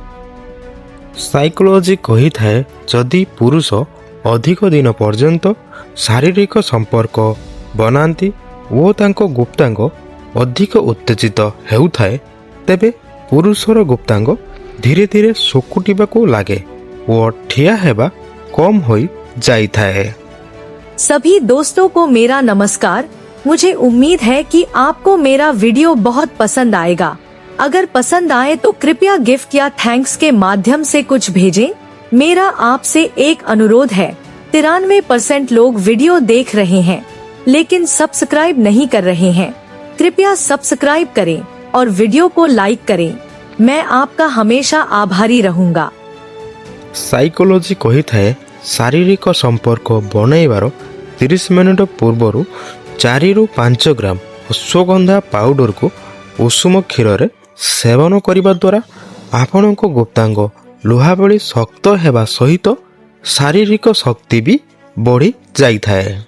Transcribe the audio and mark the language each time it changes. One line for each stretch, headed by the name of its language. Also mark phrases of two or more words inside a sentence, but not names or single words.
Odia: ସାଇକୋଲୋଜି କହିଥାଏ ଯଦି ପୁରୁଷ ଅଧିକ ଦିନ ପର୍ଯ୍ୟନ୍ତ ଶାରୀରିକ ସମ୍ପର୍କ ବନାନ୍ତି ଓ ତାଙ୍କ ଗୁପ୍ତାଙ୍ଗ ଅଧିକ ଉତ୍ତେଜିତ ହେଉଥାଏ ତେବେ ପୁରୁଷର ଗୁପ୍ତାଙ୍ଗ ଧୀରେ ଧୀରେ ଶୁକୁଟିବାକୁ ଲାଗେ ଓ ଠିଆ ହେବା କମ୍ ହୋଇ ଯାଇଥାଏ।
Hindi: सभी दोस्तों को मेरा नमस्कार। मुझे उम्मीद है कि आपको मेरा वीडियो बहुत पसंद आएगा। अगर पसंद आए तो कृपया गिफ्ट या थैंक्स के माध्यम से कुछ भेजें। मेरा आपसे एक अनुरोध है, 93% लोग वीडियो देख रहे हैं लेकिन सब्सक्राइब नहीं कर रहे हैं। कृपया सब्सक्राइब करें और वीडियो को लाइक करें। मैं आपका हमेशा आभारी रहूंगा।
Odia: ସାଇକୋଲୋଜି କହିଥାଏ ଶାରୀରିକ ସମ୍ପର୍କ ବନାଇବାର 30 ମିନିଟ ପୂର୍ବରୁ 4ରୁ 5 ଗ୍ରାମ ଅଶ୍ୱଗନ୍ଧା ପାଉଡରକୁ ଉଷୁମ କ୍ଷୀରରେ ସେବନ କରିବା ଦ୍ୱାରା ଆପଣଙ୍କ ଗୁପ୍ତାଙ୍ଗ ଲୁହା ଭଳି ଶକ୍ତ ହେବା ସହିତ ଶାରୀରିକ ଶକ୍ତି ବି ବଢ଼ି ଯାଇଥାଏ।